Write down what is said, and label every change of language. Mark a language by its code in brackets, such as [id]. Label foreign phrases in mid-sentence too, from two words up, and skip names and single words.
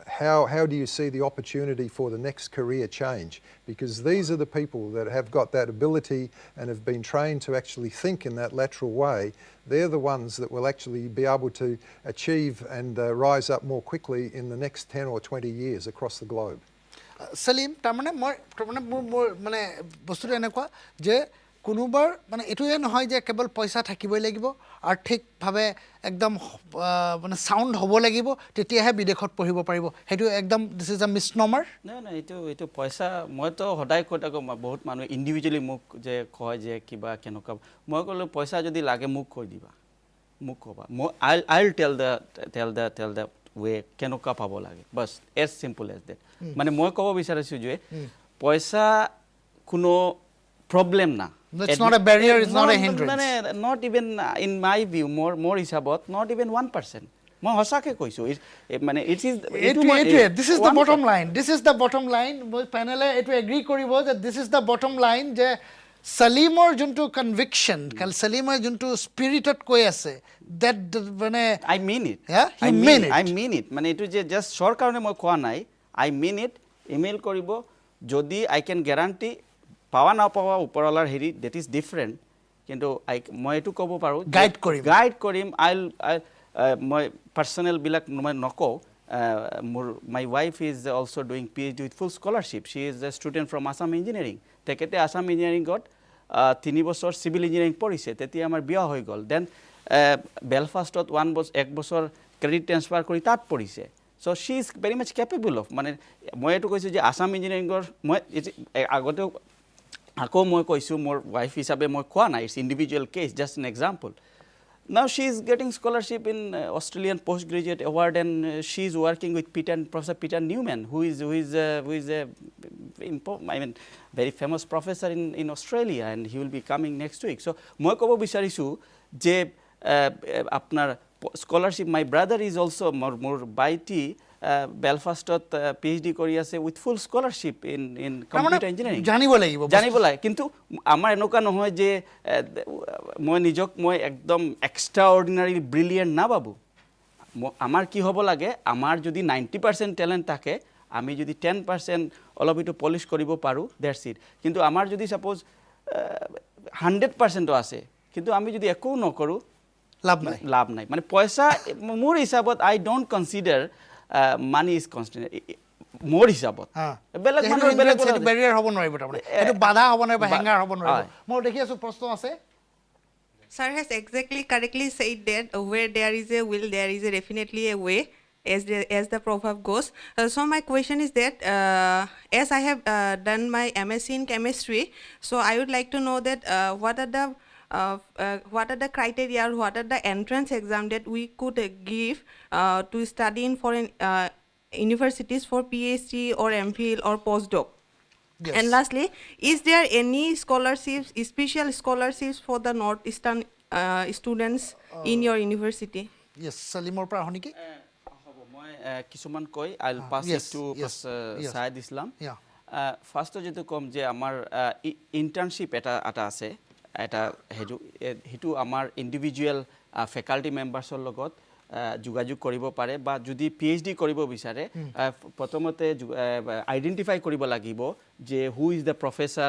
[en] How do you see the opportunity for the next career change? Because these are the people that have got that ability and have been trained to actually think in that lateral way. They're the ones that will actually be able to achieve and rise up more quickly in the next 10 or 20 years across the globe. Salim, [as] তাৰমানে মোৰ মানে বস্তুটো এনেকুৱা যে কোনোবাৰ মানে এইটোৱে নহয় যে কেৱল পইচা থাকিবই লাগিব, আৰ্থিকভাৱে একদম মানে সাউণ্ড হ'ব লাগিব, তেতিয়াহে বিদেশত পঢ়িব পাৰিব। সেইটো একদম [en] this is a misnomer. [as] নাই এইটো পইচা মইতো সদায় কৈ থাকোঁ, বহুত মানুহে ইণ্ডিভিজুৱেলি মোক যে কয় যে কিবা কেনেকুৱা, মই ক'লোঁ পইচা যদি লাগে মোক কৈ দিবা, মোক ক'বা, মই [en] I tell the way [as] কেনেকুৱা পাব লাগে, [en] but as simple as that. [as] মানে মই ক'ব বিচাৰিছোঁ যে পইচা কোনো প্ৰব্লেম না। [en] It's not a barrier, it's not a hindrance. Not even in my view, more হিচাপত not even 1%. [as] মই সঁচাকৈ কৈছোঁ, মানে [en] it is this is the bottom line. This is the bottom line. [as] পেনেলে এইটো এগ্ৰী কৰিব যে [en] this is the bottom line, [as] যে Salimor যোনটো কনভিকশ্যন, Salimor যোনটো স্পিৰিটত কৈ আছে, that মানে [en] I mean it. Yeah, you mean it. I mean it. [as] মানে এইটো যে [en] just sure [as] কাৰণে মই কোৱা নাই, [en] I mean it. [as] ইমেইল কৰিব, যদি [en] I can guarantee [as] পাৱা নাপাৱা ওপৰৱালাৰ হেৰি [en] that is different, [as] কিন্তু মই এইটো ক'ব পাৰোঁ গাইড কৰিম। মই পাৰ্চনেলবিলাক মই নকওঁ। [en] My wife is also doing PhD with full scholarship. She is a student from Assam Engineering. [as] তেখেতে আসাম ইঞ্জিনিয়াৰিঙত 3 বছৰ [en] civil engineering [as] পঢ়িছে, তেতিয়া আমাৰ বিয়া হৈ গ'ল। দেন বেলফাষ্টত 1 বছৰ [en] credit transfer [as] কৰি তাত পঢ়িছে। [en] so she is very much capable of, [as] মানে মই এইটো কৈছোঁ যে আসাম ইঞ্জিনিয়াৰিঙৰ মই আগতেও আকৌ মই কৈছোঁ, মোৰ ৱাইফ হিচাপে মই কোৱা নাই, [en] it's individual case, just an example. Now she is getting scholarship in Australian postgraduate award, and she is working with Professor Peter Newman, who is a very famous professor in Australia, and he will be coming next week. [as] So মই ক'ব বিচাৰিছোঁ যে আপোনাৰ scholarship, [en] my brother is also [as] মোৰ বাইটি বেলফাষ্টত PhD কৰি আছে [en] with full scholarship in computer engineering. [as] জানিব লাগে, কিন্তু আমাৰ এনেকুৱা নহয় যে মই নিজক একদম [en] extra ordinary brilliant [as] নাভাবোঁ। আমাৰ কি হ'ব লাগে, আমাৰ যদি 90% টেলেণ্ট থাকে, আমি যদি 10% অলপ এইটো পলিচ কৰিব পাৰোঁ, [en] that's it. [as] কিন্তু আমাৰ যদি ছাপ'জ 100%ও আছে, কিন্তু আমি যদি একো নকৰোঁ, লাভ নাই। মানে পইচা মোৰ হিচাপত [en] I don't consider money is constant, [as] মোৰ হিচাপত। বেলেগ মানুহৰ বেলেগ বেৰিয়াৰ হ'ব নোৱাৰিব, তাৰমানে এইটো বাধা হ'ব নোৱাৰিব, হেঙাৰ হ'ব নোৱাৰিব। মই দেখি আছোঁ প্ৰশ্ন আছে। [en] Sir has exactly correctly said that where there is a will, there is definitely a way, as the proverb goes. So my question is that as I have done my MSc in chemistry, so I would like to know that what are the criteria, or what are the entrance exam that we could give to study in foreign universities for PhD or MPhil or postdoc? Yes. And lastly, is there any scholarships, special scholarships for the Northeastern students in your university? [as] Yes, Salimor পৰা আহো নেকি? মই কিছুমান কৈ [en] I'll pass it to Syed Islam. [as] ফাৰ্ষ্টত যেটো কম যে আমাৰ ইণ্টাৰ্ণশ্বিপ এটা আছে, এটা সেইটো আমাৰ [en] individual faculty members [as] লগত যোগাযোগ কৰিব পাৰে, বা যদি PhD কৰিব বিচাৰে প্ৰথমতে আইডেণ্টিফাই কৰিব লাগিব যে [en] who is the professor.